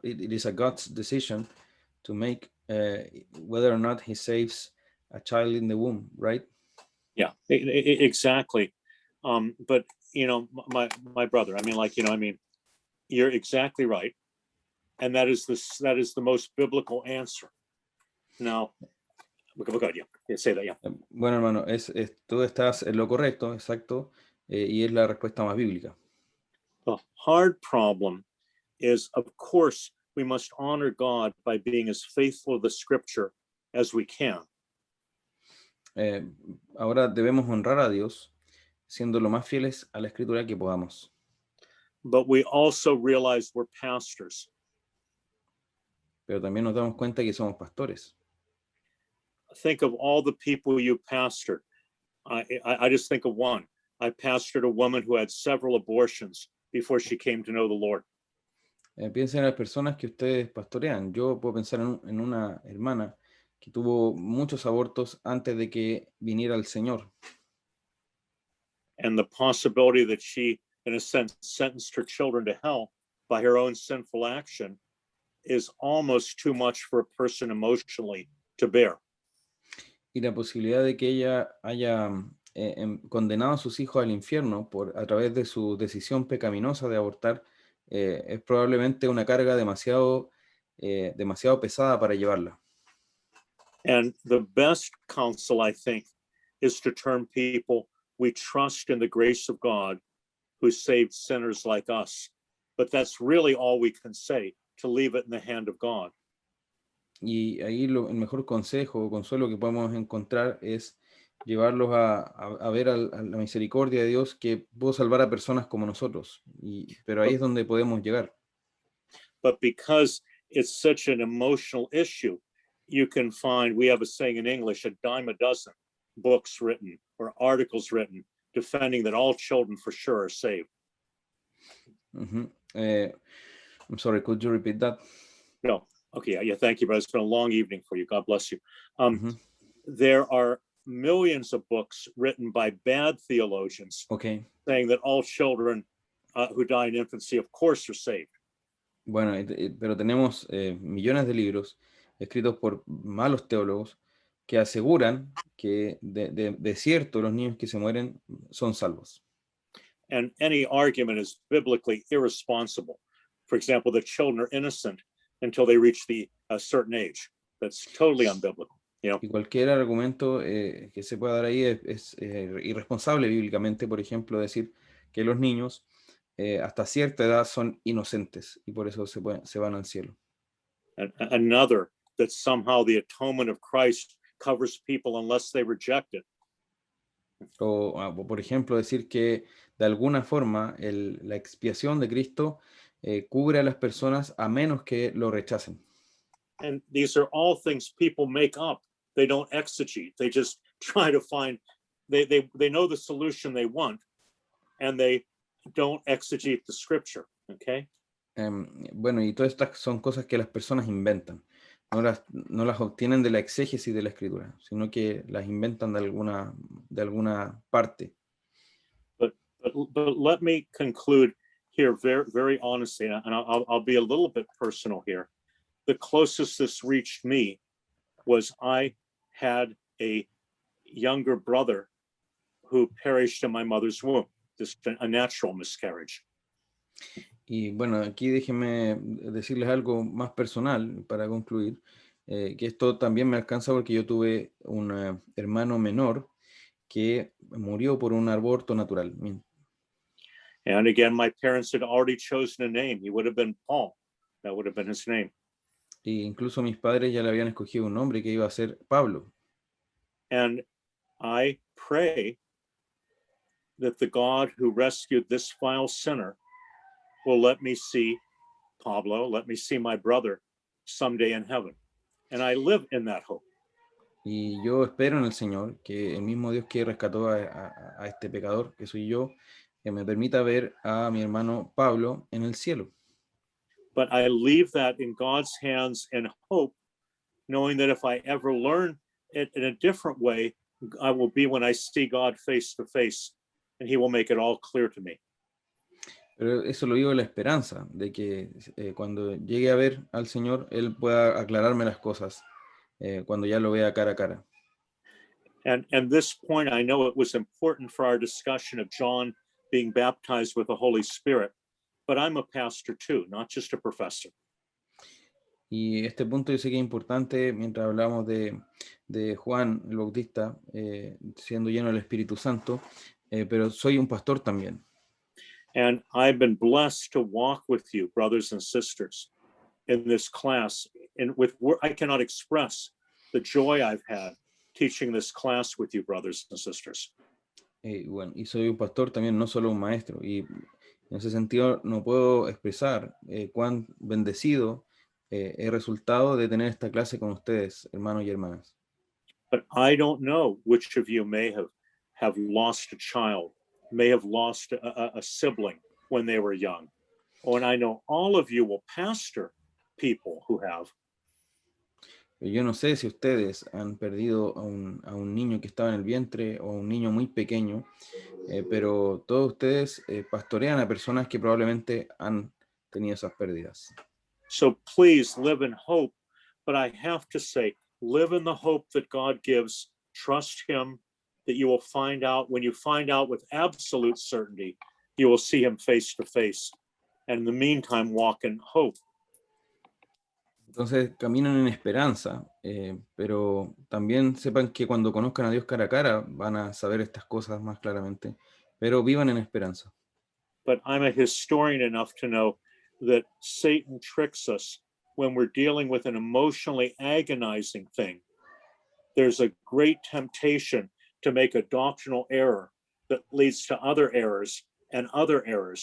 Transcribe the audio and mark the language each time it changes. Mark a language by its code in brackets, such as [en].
[en] It is a God's decision to make whether or not he saves a child in the womb, right? Yeah, exactly. But you know, my brother, you're exactly right, and that is the most biblical answer. Now, yeah, say that, yeah. [es] Bueno, hermano, tú estás en lo correcto, exacto, y es la respuesta más bíblica. [en] The hard problem is, of course, we must honor God by being as faithful to the Scripture as we can. [es] Ahora debemos honrar a Dios siendo lo más fieles a la Escritura que podamos. [en] But we also realize we're pastors. [es] Pero también nos damos cuenta que somos pastores. [en] Think of all the people you pastored. I just think of one. I pastored a woman who had several abortions before she came to know the Lord. [es] Piensen en las personas que ustedes pastorean. Yo puedo pensar en una hermana que tuvo muchos abortos antes de que viniera el Señor. [en] And the possibility that she, in a sense, sentenced her children to hell by her own sinful action is almost too much for a person emotionally to bear. [es] Y la posibilidad de que ella haya condenado a sus hijos al infierno a través de su decisión pecaminosa de abortar es probablemente una carga demasiado pesada para llevarla. [en] And the best counsel, I think, is to turn people, we trust in the grace of God who saved sinners like us. But that's really all we can say, to leave it in the hand of God. [es] Y ahí el mejor consejo o consuelo que podemos encontrar es llevarlos a ver a la misericordia de Dios que pudo salvar a personas como nosotros. Pero ahí es donde podemos llegar. [en] But because it's such an emotional issue, you can find, we have a saying in English, a dime a dozen books written or articles written defending that all children for sure are saved. I'm sorry, could you repeat that? No. Okay, yeah, thank you, but it's been a long evening for you. God bless you. There are millions of books written by bad theologians saying that all children who die in infancy, of course, are saved. [es] Bueno, pero tenemos millones de libros escritos por malos teólogos que aseguran que de cierto los niños que se mueren son salvos. [en] And any argument is biblically irresponsible. For example, the children are innocent until they reach a certain age. That's totally unbiblical. You know? [es] Y cualquier argumento que se pueda dar ahí es irresponsable bíblicamente. Por ejemplo, decir que los niños hasta cierta edad son inocentes y por eso se van al cielo. [en] Another, that somehow the atonement of Christ covers people unless they reject it. [es] O, por ejemplo, decir que de alguna forma la expiación de Cristo cubre a las personas a menos que lo rechacen. [en] And these are all things people make up. They don't exegete. They just try to find, they know the solution they want, and they don't exegete the scripture, okay? [es] Bueno, y todas estas son cosas que las personas inventan. No las obtienen de la exégesis de la escritura, sino que las inventan de alguna parte. [en] But let me conclude here very, very honestly, and I'll be a little bit personal here. The closest this reached me was I had a younger brother who perished in my mother's womb, just a natural miscarriage. [es] Y bueno, aquí déjenme decirles algo más personal para concluir, que esto también me alcanza porque yo tuve un hermano menor que murió por un aborto natural. [en] And again, my parents had already chosen a name. He would have been Paul. That would have been his name. [es] Y incluso mis padres ya le habían escogido un nombre que iba a ser Pablo. [en] And I pray that the God who rescued this vile sinner will let me see Pablo, let me see my brother someday in heaven. And I live in that hope. [es] Y yo espero en el Señor que el mismo Dios que rescató a este pecador, que soy yo, que me permita ver a mi hermano Pablo en el cielo. [en] But I leave that in God's hands and hope, knowing that if I ever learn it in a different way, I will be when I see God face to face, and he will make it all clear to me. [es] Pero eso lo digo en la esperanza de que cuando llegue a ver al Señor, Él pueda aclararme las cosas cuando ya lo vea cara a cara. [en] And this point, I know it was important for our discussion of John being baptized with the Holy Spirit, but I'm a pastor too, not just a professor. [es] Y este punto yo sé que es importante mientras hablamos de Juan el Bautista siendo lleno del Espíritu Santo, pero soy un pastor también. [en] And I've been blessed to walk with you, brothers and sisters, in this class. And I cannot express the joy I've had teaching this class with you, brothers and sisters. [es] Bueno, y soy un pastor también, no solo un maestro. Y en ese sentido no puedo expresar cuán bendecido he resultado de tener esta clase con ustedes, hermanos y hermanas. [en] But I don't know which of you may have lost a child, may have lost a sibling when they were young. Oh, and I know all of you will pastor people who have. [es] Yo no sé si ustedes han perdido a un niño que estaba en el vientre o a un niño muy pequeño, pero todos ustedes pastorean a personas que probablemente han tenido esas pérdidas. [en] So please live in hope, but I have to say, live in the hope that God gives. Trust him, that you will find out, when you find out with absolute certainty, you will see him face to face. And in the meantime, walk in hope. [es] Entonces caminan en esperanza, pero también sepan que cuando conozcan a Dios cara a cara van a saber estas cosas más claramente, pero vivan en esperanza. [en] But I'm a historian enough to know that Satan tricks us when we're dealing with an emotionally agonizing thing. There's a great temptation to make a doctrinal error that leads to other errors and other errors.